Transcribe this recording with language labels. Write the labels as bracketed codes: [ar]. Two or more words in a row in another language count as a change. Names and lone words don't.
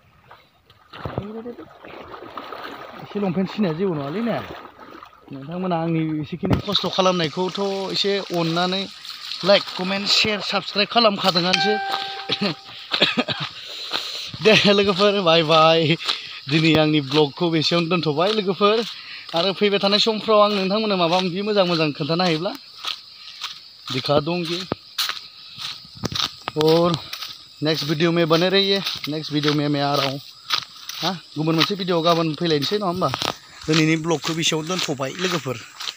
[brx] एसे लंपेन्ट सिनाया जेबो नङालै ने नोंथांमोना आंनि एसेखिनि खस्थ' खालामनायखौथ' एसे अननानै [en] like comment share subscribe [brx] खालामखादोंआनोसै दे लोगोफोर [en] bye bye [brx] दिनै आंनि ब्लगखौ बेसेयावनो दोनथ'बाय लोगोफोर आरो फैबाय थानाय समफ्राव आं नोंथांमोननो माबा माबि मोजां खोन्थानो हायोब्ला [hi] दिखा दूंगी और [en] next video [hi] में बने रहिए [en] next video [hi] में मैं आ रहा हूँ [brx] हा गुबुन मोनसे भिडिअ गाबोन फैलायनोसै नङा होमबा दिनैनि ब्लगखौ बेसेयावनो दोनथ'बाय लोगोफोर